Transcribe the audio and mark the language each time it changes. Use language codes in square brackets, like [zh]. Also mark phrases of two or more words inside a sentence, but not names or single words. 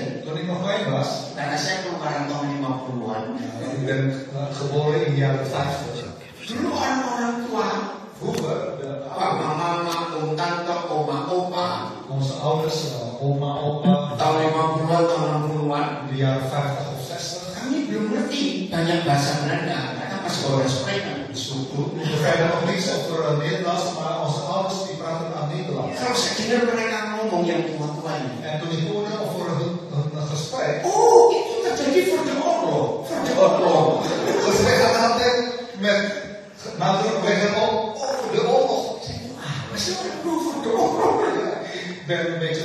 [nl] Toen ik nog klein was, [id] karena saya keluaran tahun 50-an, [nl] ik ben geboren in de jaren 50. [id] dulu orang-orang tua, [nl] Vroeger, [id] papa, mama, om, tante, oma, opa, [nl] onze ouders, oma, opa, [id] tahun 50-an, tahun 60-an, [nl] in de jaren 50 of 60. [id] kami belum ngerti banyak bahasa Belanda, karena pas sekolah spreken. [nl] Toen begrijpen we nog niets over Nederlands, maar onze ouders die praten aan Nederlands. [id] Kalau saya dengar mereka ngomong yang tua-tua ini, [nl] En toen ik hoorde over een gesprek, [id] oh itu terjadi [nl] voor de oorlog, voor de oorlog. ze zeggen altijd met nadruk leggen op over de oorlog. [id] Ah, masih ada [nl] voor de oorlog. Ik ben